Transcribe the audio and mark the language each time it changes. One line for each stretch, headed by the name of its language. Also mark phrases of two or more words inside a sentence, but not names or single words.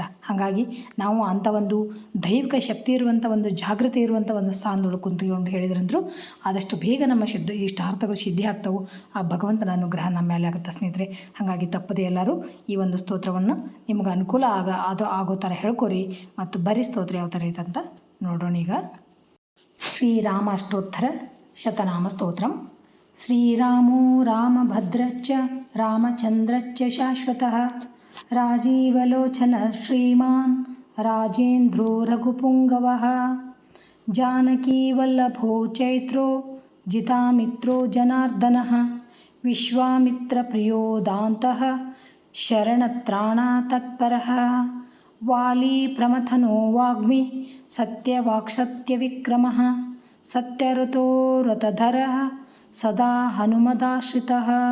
Kannada: ಹಾಗಾಗಿ ನಾವು ಅಂಥ ಒಂದು ದೈವಿಕ ಶಕ್ತಿ ಇರುವಂಥ ಒಂದು ಜಾಗೃತಿ ಇರುವಂಥ ಒಂದು ಸ್ಥಾನದೊಳಗೆ ಕುಂತ್ಕೊಂಡು ಹೇಳಿದ್ರಂದ್ರೂ ಆದಷ್ಟು ಬೇಗ ನಮ್ಮ ಇಷ್ಟಾರ್ಥಗಳು ಸಿದ್ಧಿ ಆಗ್ತವೆ. ಆ ಭಗವಂತನ ಅನುಗ್ರಹ ನಮ್ಮ ಮೇಲೆ ಆಗುತ್ತೆ ಸ್ನೇಹಿತರೆ. ಹಾಗಾಗಿ ತಪ್ಪದೆ ಎಲ್ಲರೂ ಈ ಒಂದು ಸ್ತೋತ್ರವನ್ನು ನಿಮ್ಗೆ ಅನುಕೂಲ ಆಗೋ ಥರ ಹೇಳ್ಕೊರಿ. ಮತ್ತು ಬರೀ ಸ್ತೋತ್ರ ಯಾವ ಥರ ಐತೆ ಅಂತ ನೋಡೋಣ. ಈಗ ಶ್ರೀರಾಮ ಅಷ್ಟೋತ್ತರ ಶತನಾಮ ಸ್ತೋತ್ರಂ.
Sanskrit: ಶ್ರೀರಾಮೋ ರಾಮಭದ್ರಚ್ಚ ರಾಮಚಂದ್ರಚ್ಚ ಶಾಶ್ವತಃ ರಾಜೀವಲೋಚನ ಶ್ರೀಮಾನ್ ರಾಜೇಂದ್ರೋ ರಘುಪುಂಗವಃ ಜಾನಕೀವಲ್ಲಭೋ ಚೈತ್ರೋ ಜಿತಾಮಿತ್ರೋ ಜನಾರ್ದನಃ ವಿಶ್ವಾಮಿತ್ರಪ್ರಿಯೋ ದಾಂತಃ ಶರಣತ್ರಾಣ ತತ್ಪರಃ ವಾಲಿ ಪ್ರಮಥನೋ ವಾಗ್ಮಿ ಸತ್ಯವಾಕ್ಸತ್ಯವಿಕ್ರಮಃ ಸತ್ಯಋತೋ ರಥಧರಃ ಸದಾ ಹನುಮದಾಶ್ರಿತಃ